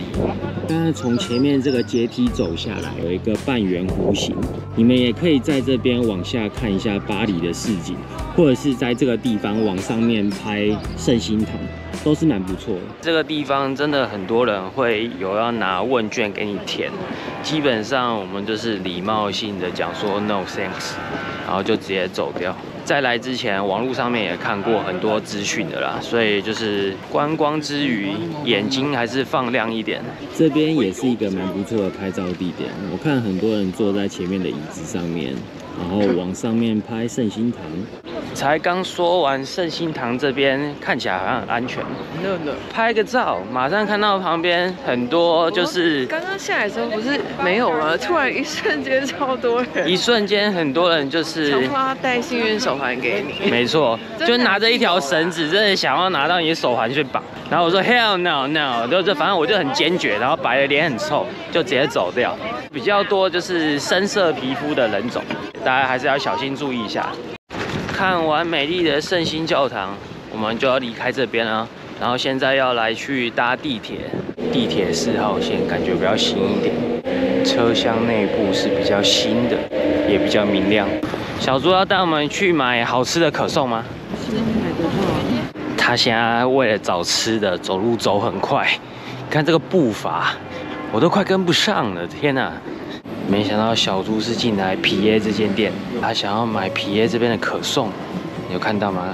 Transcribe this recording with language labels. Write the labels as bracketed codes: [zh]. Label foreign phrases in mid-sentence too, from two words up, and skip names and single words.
[zh] 剛剛從前面這個階梯走下來，有一個半圓弧形，你們也可以在這邊往下看一下巴黎的市景，或者是在這個地方往上面拍聖心堂，都是蠻不錯的。這個地方真的很多人會有要拿問卷給你填，基本上我們就是禮貌性的講說 [en] no thanks， [zh] 然後就直接走掉。在來之前，網絡上面也看過很多資訊的啦，所以就是觀光之餘，眼睛還是放亮一點。這邊也是一個蠻不錯的拍照地點，我看很多人坐在前面的椅子上面，然後往上面拍聖心堂。才剛說完聖心堂這邊看起來好像很安全，拍個照，馬上看到旁邊很多就是刚剛下來的時候不是沒有嗎？突然一瞬間超多人，一瞬間很多人就是强迫他戴幸運手環給你，沒錯，就拿着一條繩子，真的想要拿到你的手環去綁。然後我說 [en] Hell no no， [zh] 就反正我就很堅決，然後擺的臉很臭，就直接走掉。比較多就是深色皮膚的人種，大家還是要小心注意一下。看完美麗的聖心教堂，我們就要離開這邊了。然後現在要來去搭地鐵，地鐵4號線感覺比較新一點，車廂內部是比較新的，也比較明亮。小豬要帶我們去買好吃的可頌嗎？他現在為了找吃的，走路走很快，看這個步伐，我都快跟不上了，天哪！沒想到小豬是進來皮耶這間店，他想要買皮耶這邊的可頌，你有看到嗎？